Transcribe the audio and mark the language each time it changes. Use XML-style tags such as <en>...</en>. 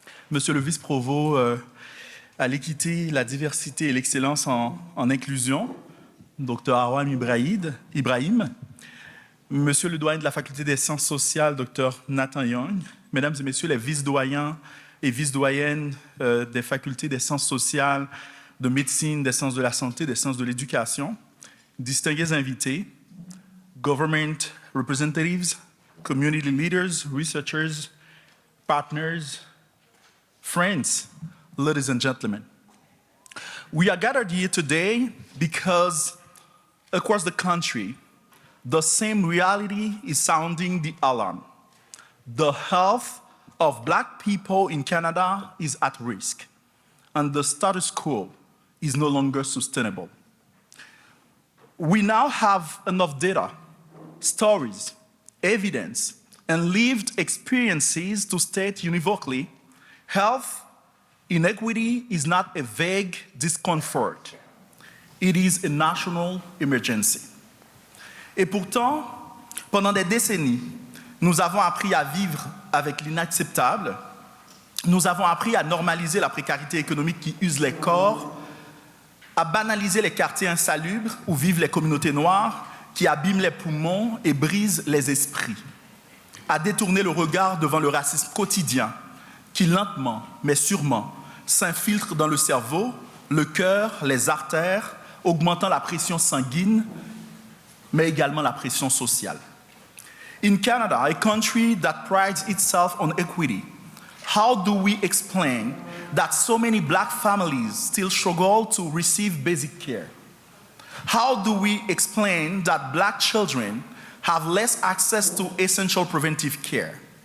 <fr>Monsieur le vice-provost à l'équité, la diversité et l'excellence en inclusion, Dr Awad Ibrahim, Monsieur le doyen de la faculté des sciences sociales, Dr Nathan Young, Mesdames et Messieurs les vice-doyens et vice-doyennes des facultés des sciences sociales, de médecine, des sciences de la santé, des sciences de l'éducation, distingués invités,</fr> <en>government representatives, community leaders, researchers, partners, friends, ladies and gentlemen. We are gathered here today because across the country, the same reality is sounding the alarm. The health of Black people in Canada is at risk, and the status quo is no longer sustainable. We now have enough data, stories, evidence, and lived experiences to state unequivocally, health inequity is not a vague discomfort. It is a national emergency.</en> <fr>Et pourtant, pendant des décennies, nous avons appris à vivre avec l'inacceptable. Nous avons appris à normaliser la précarité économique qui use les corps, à banaliser les quartiers insalubres où vivent les communautés noires, qui abîment les poumons et brisent les esprits, à détourner le regard devant le racisme quotidien qui lentement, mais sûrement, s'infiltre dans le cerveau, le cœur, les artères, augmentant la pression sanguine, mais également la pression sociale.</fr> <en>In Canada, a country that prides itself on equity, how do we explain that so many Black families still struggle to receive basic care? How do we explain that Black children have less access to essential preventive care?</en>